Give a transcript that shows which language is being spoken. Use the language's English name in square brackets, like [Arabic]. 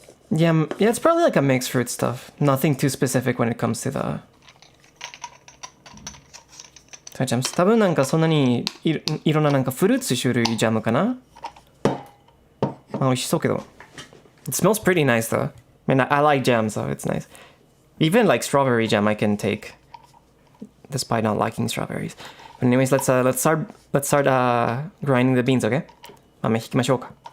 [English] Yeah, it's probably like a mixed fruit stuff. Nothing too specific when it comes to the jams. [Japanese] 多分なんかそんなにいろんななんかフルーツ種類ジャムかな。美味しそうけど。 [English] It smells pretty nice though. I mean, I like jam, so it's nice. Even like strawberry jam, I can take, despite not liking strawberries. But anyways, let's start grinding the beans, okay? [Japanese] 豆引きましょうか。